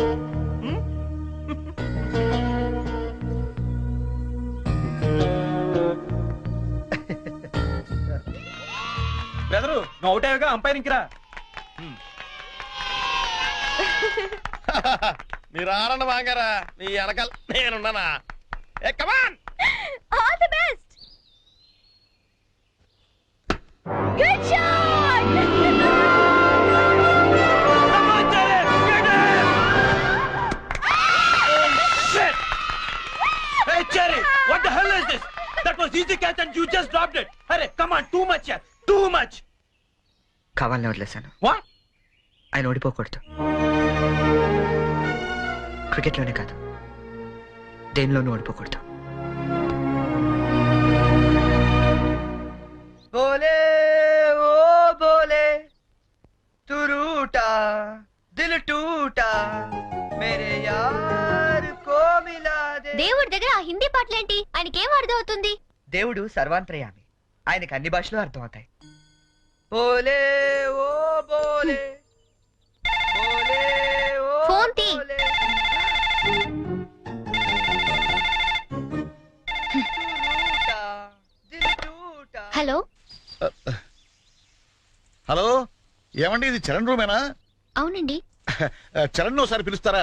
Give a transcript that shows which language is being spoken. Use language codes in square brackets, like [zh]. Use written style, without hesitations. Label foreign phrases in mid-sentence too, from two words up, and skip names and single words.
[te] బెదరు, నువ్వు అవుట్ అయ్యాగా అంపైరింగ్ రా. మీరు ఆడండి మాంగారా, మీ వెనకాల నేనున్నానా. [en] Hey come on. All the best. Good shot. Hey Cherry, what the hell is this? That was easy catch and you just dropped it. Hurry, come on, too much, yeah, too much. [te] కావాలని వదిలేశాను. [en] What? [te] ఆయన ఓడిపోకూడదు. క్రికెట్లోనే కాదు, దేనిలోనూ ఓడిపోకూడదు. [hi] बोले ओ बोले तू रूठा दिल टूटा मेरे यार को मिला दे. [te] దేవుడి దగ్గర ఆ హిందీ పాటలేంటి? ఆయనకేం అర్థం అవుతుంది? దేవుడు సర్వాంతర్యామి, ఆయనకి అన్ని భాషలు అర్థం అవుతాయి. [hi] बोले ओ बोले बोले ओ [te] ఫోన్ తీ. బోలే. హలో హలో, ఏమండి ఇది చరణ్ రూమేనా? అవునండి. చరణ్ ఒకసారి పిలుస్తారా?